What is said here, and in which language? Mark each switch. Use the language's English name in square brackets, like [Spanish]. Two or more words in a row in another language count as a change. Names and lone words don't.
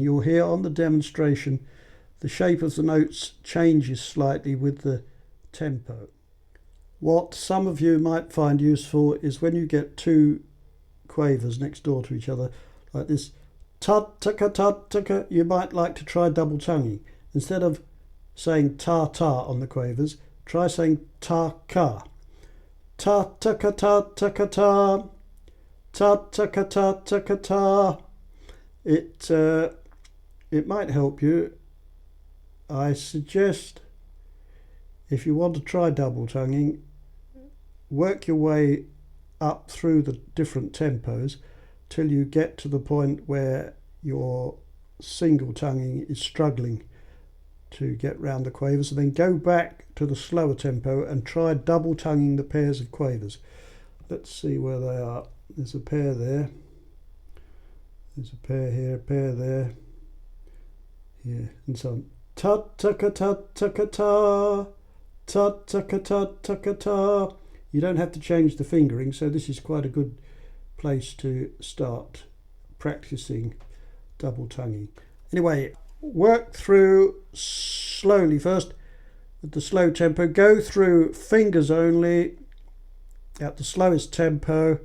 [English] You'll hear on the demonstration the shape of the notes changes slightly with the tempo. What some of you might find useful is when you get two quavers next door to each other, like this, ta-taka, you might like to try double tonguing. Instead of saying ta-ta on the quavers, try saying ta-ka. Ta-taka-ta-taka-ta, ta-taka-ta-taka-ta. It might help you. I suggest, if you want to try double tonguing, work your way up through the different tempos till you get to the point where your single tonguing is struggling to get round the quavers, and then go back to the slower tempo and try double tonguing the pairs of quavers. Let's see where they are. There's a pair there, there's a pair here, a pair there, here, and so on. Ta-taka-ta-taka-ta, ta-taka-ta-taka-ta. You don't have to change the fingering, so this is quite a good place to start practicing double tonguing. Anyway, work through slowly first with the slow tempo. Go through fingers only at the slowest tempo.